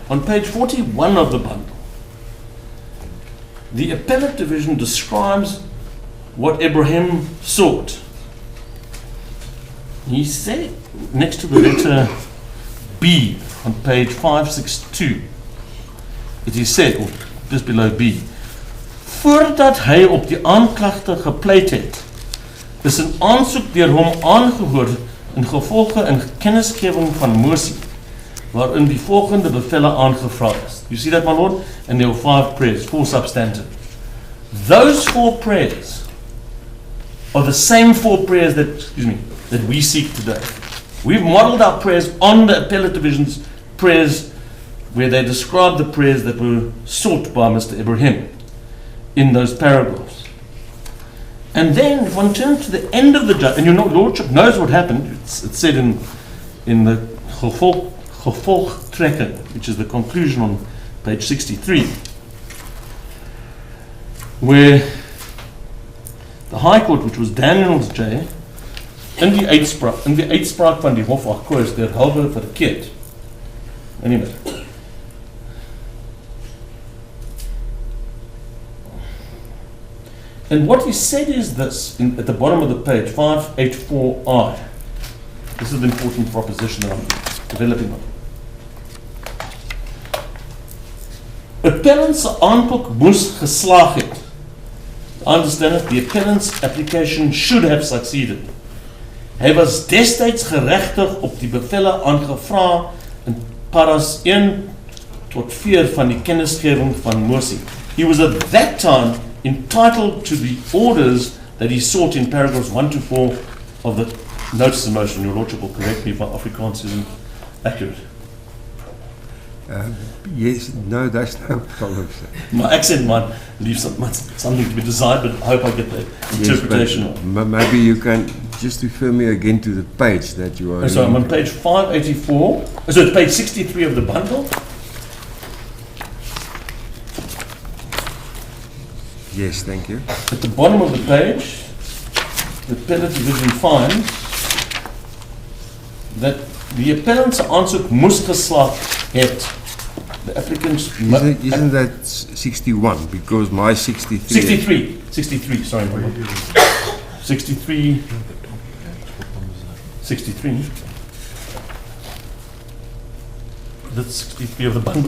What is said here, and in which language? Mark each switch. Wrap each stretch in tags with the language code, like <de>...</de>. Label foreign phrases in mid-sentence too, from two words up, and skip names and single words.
<en>On page 41 of the bundle, the appellate division describes what Ibrahim sought. He said, next to the letter B on page 562, it is said, or just below B,</en> <af>voordat hy op die aanklagte gepleit het, is 'n aansoek deur hom aangehoor in gevolge in kennisgewing van mosie, waarin die volgende bevelle aangevra is.</af> <en>You see that, my lord? And there were 5 prayers, 4 substantive. Those 4 prayers are the same 4 prayers that we seek today. We've modeled our prayers on the appellate division's prayers, where they describe the prayers that were sought by Mr. Ibrahim in those paragraphs. And then, if one turns to the end of the judgment, and your lordship knows what happened, it's said in the gevolgtrekking, which is the conclusion on page 63, where the High Court, which was Daniel's J,</en> <af>in die uitspraak van die Hof akkoord derhalwe verkeerd.</af> <en>Anyway. And what he said is this, at the bottom of the page, 584I. This is the important proposition that I'm developing on.</en> <af>Appellant's aanklok moes geslaag het.</af> <en>I understand it, the appellant's application should have succeeded.</en> <af>Hy was destyds geregtig op die bevelle aangevra in paras 1 tot 4 van die kennisgewing van mosie.</af> <en>He was at that time entitled to the orders that he sought in paragraphs 1 to 4 of the notice of motion. Your lordship will correct me if my Afrikaans isn't accurate. Yes, no, that's no problem, sir. My accent might leave something to be desired, but I hope I get the interpretation. Yes, but maybe you can just refer me again to the page that you are. So I'm on page 584. So it's page 63 of the bundle. Yes, thank you. At the bottom of the page, the appellate division finds that the appellant's</en> <af>aansoek moes geslaag het.</af> <en>The applicant's... Isn't that 61? Because my 63... 63, sorry. 63... 63. That's 63 of the bundle.</en>